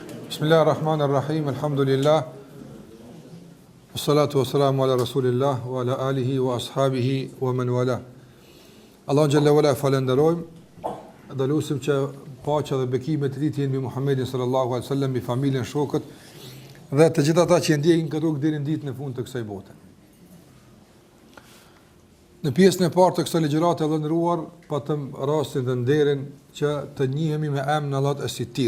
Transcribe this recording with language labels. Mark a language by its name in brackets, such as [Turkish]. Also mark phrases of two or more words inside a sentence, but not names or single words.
[Arabic] بسم الله الرحمن الرحيم، الحمد لله، والصلاة والسلام على رسول الله، وعلى آله وأصحابه ومن والى. [Albanian] Allah në gjalla wala falenderojmë, dhe lusim që paqja dhe bekimet e tij të jenë mbi Muhammedin [Arabic] صلى الله عليه وسلم, [Albanian] mbi familjen, shokët dhe të gjithë ata që ndjekin këtë rrugë deri në ditën e fundit të kësaj bote. Në pjesën e parë të kësaj ligjërate të ndëruar, patëm rastin dhe nderin që të njihemi me emrin Allah as-Sittir.